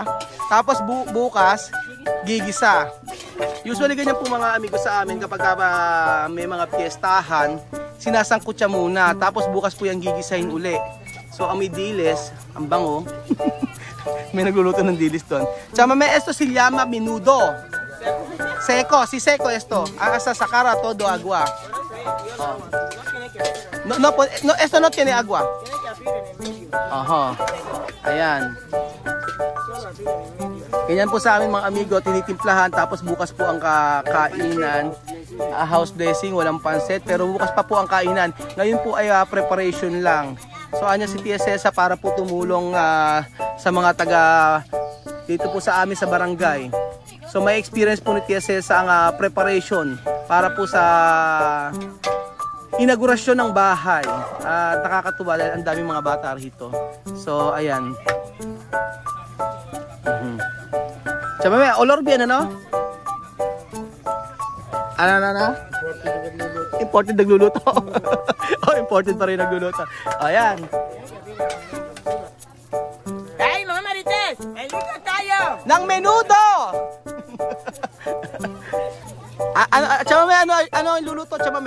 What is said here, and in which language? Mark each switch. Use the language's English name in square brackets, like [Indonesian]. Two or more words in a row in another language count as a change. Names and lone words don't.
[Filipino] Tapos bukas, gigisa. Usually ganyan po mga amigo sa amin kapag may mga piyestahan, sinasangkot siya muna. Tapos bukas po yung gigisahin uli. So amoy diles, ang bango. May nagluluto ng dilis doon. Chamame, [Spanish] esto se llama minudo. Seco, si seco esto. Hasta sacar todo agua. No, esto no tiene agua. [Filipino] Aha. Ayan. Ganyan po sa amin mga amigo, tinitimplahan tapos bukas po ang kainan. [English] House blessing, [Filipino] walang pansit, pero bukas pa po ang kainan. Ngayon po ay preparation lang. So anya si Tia Cesa para po tumulong sa mga taga dito po sa amin sa barangay. So may experience po ni Tia Cesa ang preparation para po sa inaugurasyon ng bahay. Nakakatuwa dahil ang daming mga bata rito. So ayan. Chamame, [Spanish] olor bien ano? [Filipino] Ano? Imported nagluluto. Imported pa rin nagluluto. Ayan. Ay, mga Marites! Ay, luto tayo! Ng menudo! Chamame, ano ang luluto, Chamame?